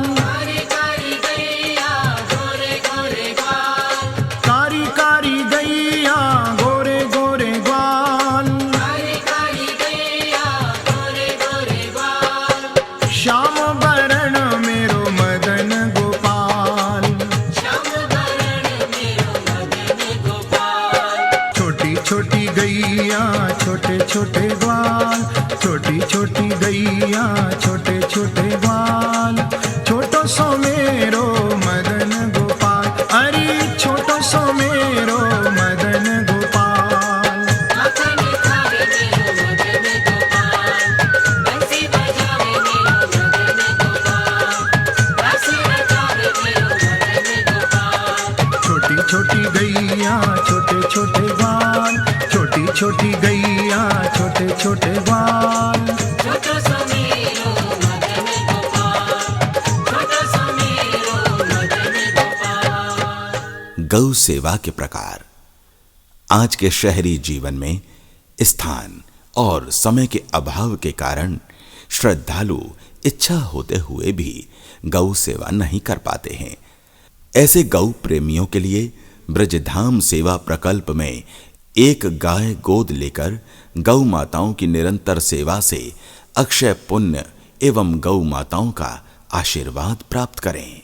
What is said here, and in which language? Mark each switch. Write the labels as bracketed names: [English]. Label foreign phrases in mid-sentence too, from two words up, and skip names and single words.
[Braj] कारी कारी गैया गोरे गोरे बाल, कारी कारी गैया गोरे गोरे ग्वाल। कारी कारी गैया गोरे गोरे बाल। श्याम बरण मेरो मदन गोपाल, श्याम बरण मेरो मदन गोपाल। छोटी छोटी गैया छोटे छोटे ग्वाल, छोटी छोटी गैया छोटे छोटे ग्वाल, छोटो सो मेरो मदन गोपाल। अरे छोटो सो मेरो मदन गोपाल। माखन खावे मेरो मदन गोपाल, बंसी बजावे मेरो मदन गोपाल, रास रचावे मेरो मदन गोपाल। छोटी छोटी गैया छोटे छोटे ग्वाल, छोटी छोटी गैया छोटे छोटे ग्वाल। छोटो सो मेरो मदन गोपाल, छोटो सो मेरो मदन गोपाल। [Hindi] गौ सेवा के प्रकार। आज के शहरी जीवन में स्थान और समय के अभाव के कारण श्रद्धालु इच्छा होते हुए भी गौ सेवा नहीं कर पाते हैं। ऐसे गौ प्रेमियों के लिए ब्रजधाम सेवा प्रकल्प में एक गाय गोद लेकर गौ माताओं की निरंतर सेवा से अक्षय पुण्य एवं गौ माताओं का आशीर्वाद प्राप्त करें।